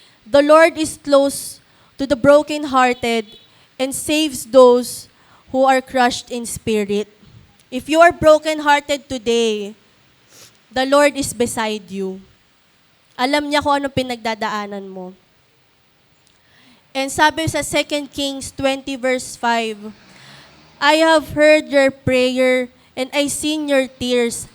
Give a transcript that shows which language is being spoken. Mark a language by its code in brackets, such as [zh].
[en] The Lord is close to the brokenhearted and saves those who are crushed in spirit. If you are brokenhearted today, the Lord is beside you. [tl] Alam niya kung anong pinagdadaanan mo. [en] And [tl] sabi sa [en] 2 Kings 20 verse 5, I have heard your prayer and I seen your tears.